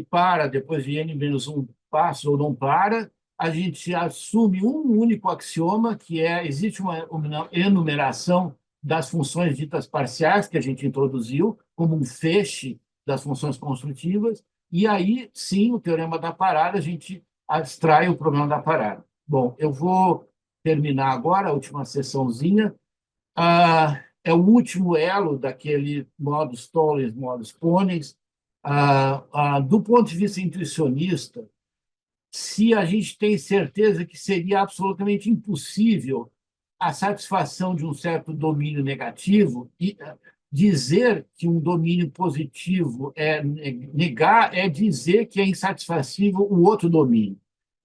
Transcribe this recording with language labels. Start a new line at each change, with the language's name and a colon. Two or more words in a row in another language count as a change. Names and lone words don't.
Portuguese: para depois de n-1 passos ou não para, a gente assume um único axioma, que existe uma enumeração das funções ditas parciais, que a gente introduziu, como um feixe das funções construtivas, e aí, sim, o teorema da parada, a gente abstrai o problema da parada. Bom, eu vou terminar agora a última sessãozinha. É o último elo daquele
Latin: modus tollens, modus ponens.
Portuguese: Do ponto de vista intuicionista, se a gente tem certeza que seria absolutamente impossível a satisfação de um certo domínio negativo, e dizer que um domínio positivo é negar, é dizer que é insatisfacível o outro domínio.